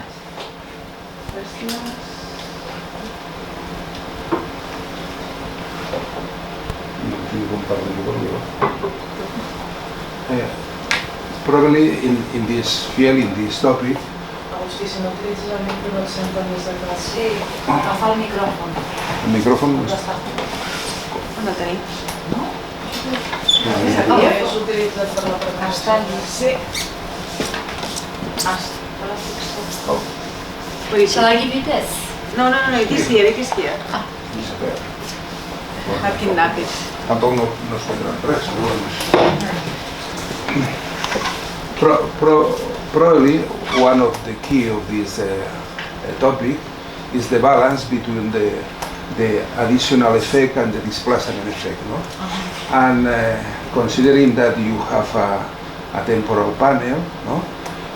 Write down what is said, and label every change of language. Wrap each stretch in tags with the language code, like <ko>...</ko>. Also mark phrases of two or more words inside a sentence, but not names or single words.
<en>Questions? Probably in this field, in this topic. Austin,</en> <ca>no utilizzes el micro del centre més de classe. Sí, agafar el micròfon. El micròfon On el tenim? No? És utilitzat per la Està allí. Sí.</ca> <en>Shall I give you this? No, it is here. I've kidnapped it.</en> <ca>Tampoc no es vendrà res.</ca> <en>Probably one of the key of this topic is the balance between the additional effect and the displacement effect, no? And considering that you have a temporal panel, no?</en>